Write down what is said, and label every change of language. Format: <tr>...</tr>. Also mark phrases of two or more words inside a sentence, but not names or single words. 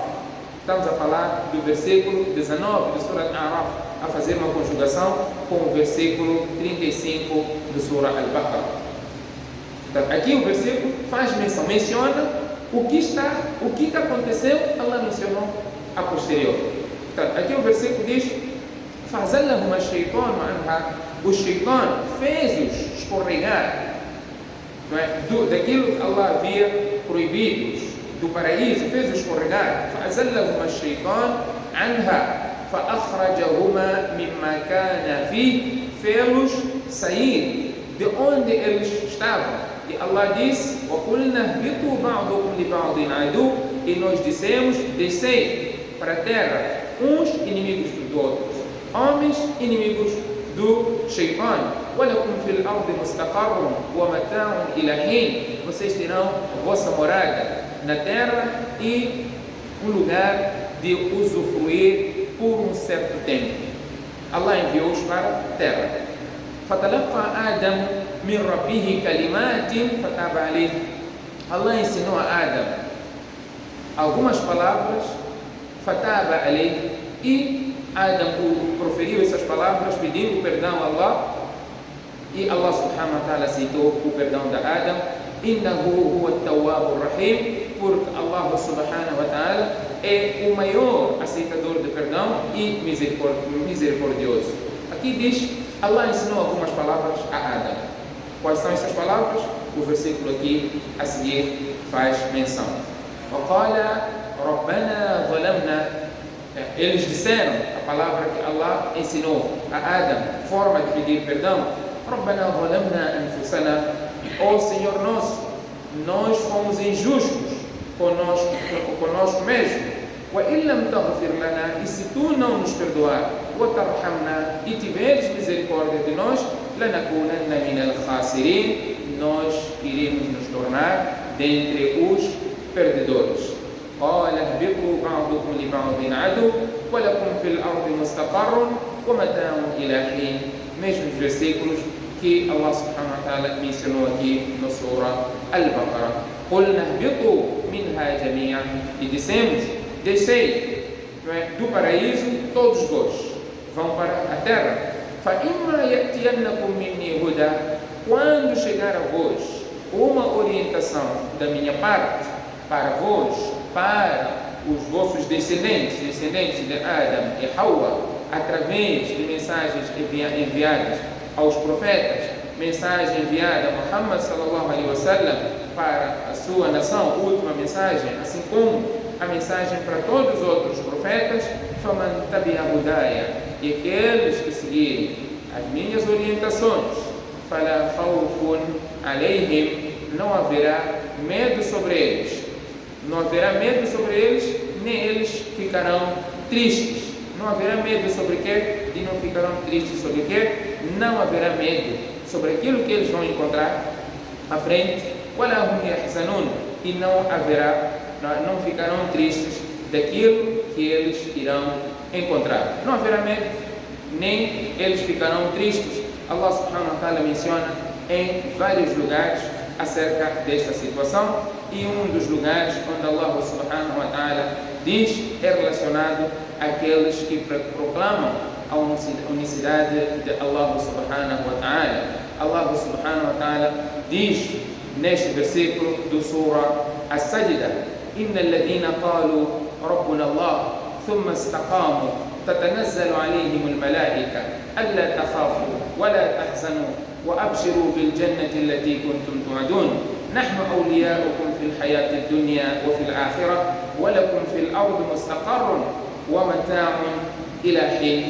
<pt>Estamos a falar do versículo 19 do Surah Al-A'raf, a fazer uma conjugação com o versículo 35 do Surah Al-Baqarah. Então, aqui o versículo faz menção, menciona o que aconteceu, Allah mencionou a posterior. Então, aqui o versículo diz,</pt> <ar>فَزَلَّهُمَا الشَّيْطَانُ عَنْهَا,</ar> <pt>o Shaitan fez-os escorregar daquilo que Allah havia proibido do paraíso, fez-os escorregar.</pt> <ar>فَأَزَلَّهُمَا الشَّيْطَانُ عَنْهَا فَأَخْرَجَهُمَا مِمَّا كَانَ فِيهِ,</ar> <pt>fê-los sair de onde eles estavam. E Allah diz,</pt> <ar>وَقُلْنَا اهْبِطُوا بَعْضُكُمْ لِبَعْضٍ عَدُوٌّ,</ar> <pt>e nós dissemos, descei para a terra, uns inimigos dos outros, homens inimigos do Shaitan.</pt> <ar>وَلَكُمْ فِي الْأَرْضِ مُسْتَقَرٌّ وَمَتَاعٌ إِلَى حِينٍ,</ar> <pt>vocês terão a vossa morada na terra e um lugar de usufruir por um certo tempo. Allah enviou-os para a terra.</pt> <ar>فَتَلَقَّى آدَمُ مِنْ رَبِّهِ كَلِمَاتٍ فَتَابَ عَلَيْهِ,</ar> <pt>Allah ensinou a Adam algumas palavras,</pt> <ar>فَتَابَ عَلَيْهِ,</ar> <pt>e Adam proferiu essas palavras pedindo perdão a Allah, e Allah</pt> <ar>سبحانه وتعالى</ar> <pt>aceitou o perdão de Adam.</pt> <ar>إِنَّهُ هُوَ التَّوَّابُ الرَّحِيمُ,</ar> <pt>porque Allah</pt> <ar>سبحانه وتعالى</ar> <pt>é o maior aceitador de perdão e misericordioso. Aqui diz, Allah ensinou algumas palavras a Adam. Quais são essas palavras? O versículo aqui a seguir faz menção.</pt> <ar>وَقَالَ ربنا ظلمنا.</ar> <pt>Eles disseram a palavra que Allah ensinou a Adam, forma de pedir perdão.</pt> <ar>ربنا ظلمنا أنفسنا.</ar> <pt>Ó Senhor nosso, nós fomos injustos conosco mesmo.</pt> <ar>وَإِن لَمْ تَغْفِرْ لَنَا.</ar> <pt>E se tu não nos perdoar, وَتَرْحَمْنَا, e tiveres misericórdia de nós,</pt> <ar>لَنَكُونَنَّ مِنَ الْخَاسِرِينَ,</ar> <pt>nós iremos nos tornar dentre os perdedores.</pt> <ar>قَالَ اهْبِطُوا بَعْضُكُمْ لِبَعْضٍ عَدُوٌّ وَلَكُمْ فِي الْأَرْضِ مُسْتَقَرٌّ وَمَتَاعٌ إِلَىٰ حِينٍ.</ar> <pt>Mesmos versículos que Allah</pt> <ar>سبحانه وتعالى</ar> <pt>mencionou aqui no Surah Al-Baqarah.</pt> <ar>قُلْنَا اهْبِطُوا مِنْهَا جَمِيعًا.</ar> <pt>E dissemos: descei do paraíso todos vós, vão para a terra.</pt> <ar>فَإِمَّا يَأْتِيَنَّكُمْ مِنِّي هُدًى.</ar> <pt>Quando chegar a vós uma orientação da minha parte para vós, para os vossos descendentes de Adam e Hawa, através de mensagens enviadas aos profetas, mensagem enviada a Muhammad</pt> <ar>صلى الله عليه وسلم</ar> <pt>para a sua nação, última mensagem, assim como a mensagem para todos os outros profetas,</pt> <ar>فَمَنْ تَبِعَ هُدَايَ.</ar> <pt>E aqueles que seguirem as minhas orientações,</pt> <ar>فَلَا خَوْفٌ عَلَيْهِمْ.</ar> <pt>Não haverá medo sobre eles. Não haverá medo sobre eles, nem eles ficarão tristes. Não haverá medo sobre o quê? E não ficarão tristes sobre o quê? Não haverá medo sobre aquilo que eles vão encontrar à frente.</pt> <ar>وَلَا هُمْ يَحْزَنُونَ.</ar> <pt>E não ficarão tristes daquilo que eles irão encontrar. Não haverá medo, nem eles ficarão tristes. Allah</pt> <ar>سبحانه وتعالى</ar> <pt>menciona em vários lugares acerca desta situação, e um dos lugares onde Allah</pt> <ar>سبحانه وتعالى</ar> <pt>diz é relacionado àqueles que proclamam a unicidade de Allah</pt> <ar>سبحانه وتعالى.</ar> <pt>Allah</pt> <ar>سبحانه وتعالى</ar> <pt>diz neste versículo do Surah As-Sajdah:</pt> <ar>إن الذين قالوا ربنا الله ثم استقاموا تتنزل عليهم الملائكة ألا تخافوا ولا تحزنوا وأبشروا بالجنة التي كنتم توعدون نحن أولياؤكم في الحياة الدنيا وفي الآخرة ولكم في الأرض مستقر ومتاع إلى حين.</ar>